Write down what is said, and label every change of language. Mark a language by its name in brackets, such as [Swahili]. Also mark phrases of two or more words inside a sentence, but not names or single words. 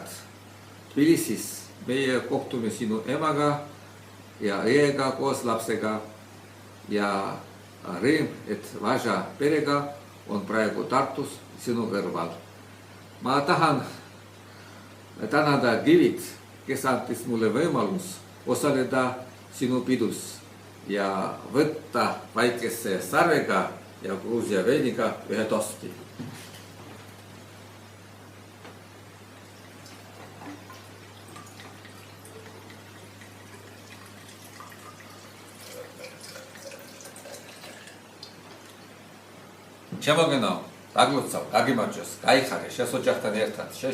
[Estonian] Tbilisis meie kohtume sinu emaga ja õega koos lapsega ja rõõm, et Važa perega on praegu Tartus sinu kõrval. Ma tahan tänada Kivit, kes antis mulle võimalus osaleda sinu pidus ja võtta väikese sarvega ja Gruusia veiniga ühe tosti. [Georgian] Შემოგენო, დაგლოცავ, გაგიმარჯოს, გაიხარე, შენს ოჯახთან ერთად, შენ